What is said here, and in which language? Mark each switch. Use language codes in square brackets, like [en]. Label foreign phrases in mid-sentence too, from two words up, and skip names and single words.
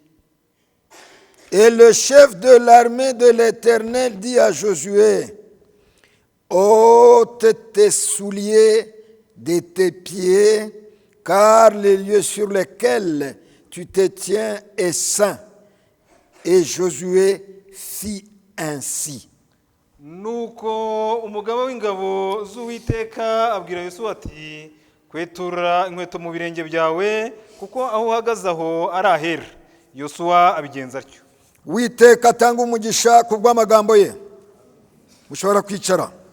[fr] Et le chef de l'armée de l'Éternel dit à Josué: Ôte tes souliers de tes pieds, car les lieux sur lesquels tu te tiens est saint. Et Josué fit ainsi. [rw] Nuko umugaba w'ingabo z'Uwiteka abwira Yosuwa ati: Kwetura inkweto mu birenge byawe, kuko aho uhagaze aho ari ahera. Yosuwa abigenza atyo. Uwiteka atanga umugisha ku bw'amagambo ye. Mushobora kwicara.